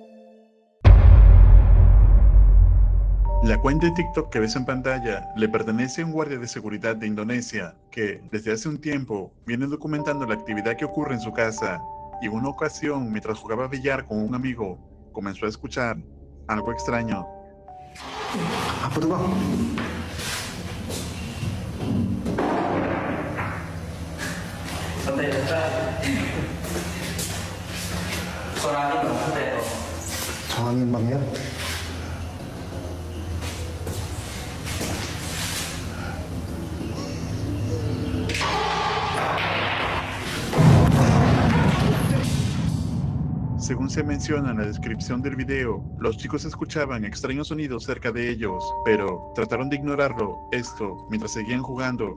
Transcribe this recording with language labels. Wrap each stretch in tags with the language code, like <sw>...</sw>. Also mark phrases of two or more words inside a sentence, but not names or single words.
<es>La cuenta de TikTok que ves en pantalla le pertenece a un guardia de seguridad de Indonesia que, desde hace un tiempo, viene documentando la actividad que ocurre en su casa, y en una ocasión, mientras jugaba billar con un amigo, comenzó a escuchar algo extraño.</es> <id>Apa tuh bang? Santai santai. Suara angin bang, santai toh. Soal angin bang ya.</id> <es>Según se menciona en la descripción del video, los chicos escuchaban extraños sonidos cerca de ellos, pero trataron de ignorarlo, esto, mientras seguían jugando.</es>